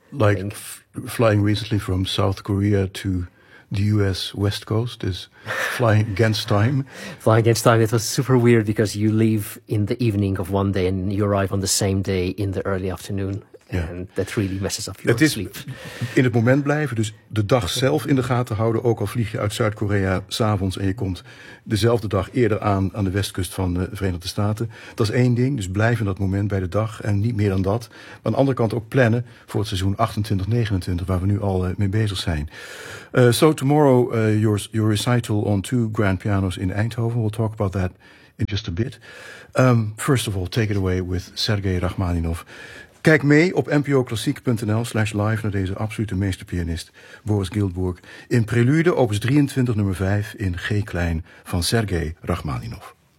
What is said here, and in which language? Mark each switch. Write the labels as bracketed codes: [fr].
[en] Like flying recently from South Korea to the US West Coast is flying against time. Flying against time. It was super weird because you leave in the evening of one day and you arrive on the same day in the early afternoon. Yeah. And that really messes up your sleep. [nl] In het moment blijven, dus de dag zelf in de gaten houden, ook al vlieg je uit Zuid-Korea 's avonds en je komt dezelfde dag eerder aan de westkust van de Verenigde Staten. Dat is één ding, dus blijf in dat moment bij de dag en niet meer dan dat. Maar aan de andere kant ook plannen voor het seizoen 28-29, waar we nu al mee bezig zijn. [en] So tomorrow, your recital on 2 grand pianos in Eindhoven, we'll talk about that in just a bit. First of all, take it away with Sergei Rachmaninoff. [nl] Kijk mee op npoklassiek.nl/live naar deze absolute meesterpianist Boris Gilbourg in prelude opus 23 nummer 5 in G klein van Sergei Rachmaninoff.